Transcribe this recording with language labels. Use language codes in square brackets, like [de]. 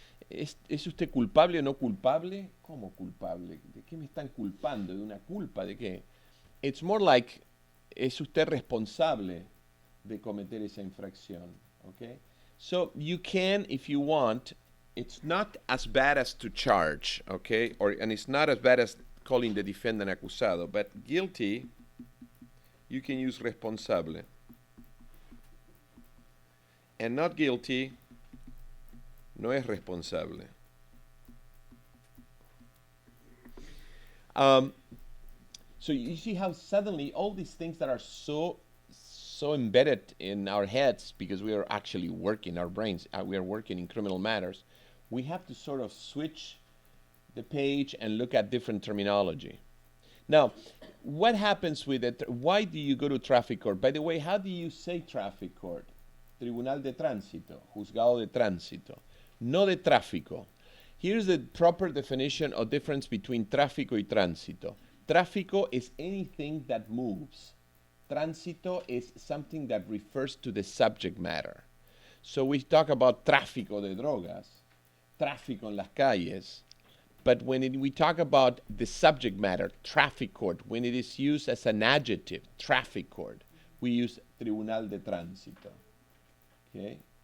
[es] ¿Es usted culpable o no culpable? ¿Cómo culpable? ¿De qué me están culpando? ¿De una culpa? ¿De qué? [en] It's more like, [es] ¿es usted responsable de cometer esa infracción? [en] Okay? So you can, if you want, it's not as bad as to charge, okay? And it's not as bad as calling the defendant acusado, but guilty, you can use responsable. And not guilty, [es] no es responsable. [en] So you see how suddenly all these things that are so embedded in our heads because we are actually working our brains, we are working in criminal matters, we have to sort of switch the page and look at different terminology. Now, what happens with it? Why do you go to traffic court? By the way, how do you say traffic court? [es] Tribunal de Tránsito, Juzgado de Tránsito, no de tráfico. [en] Here's the proper definition or difference between [es] tráfico y tránsito. [en] Tráfico is anything that moves. Tránsito is something that refers to the subject matter. So we talk about [es] tráfico de drogas, tráfico en las calles, [en] but when we talk about the subject matter, traffic court, when it is used as an adjective, traffic court, we use Tribunal de Tránsito. Okay.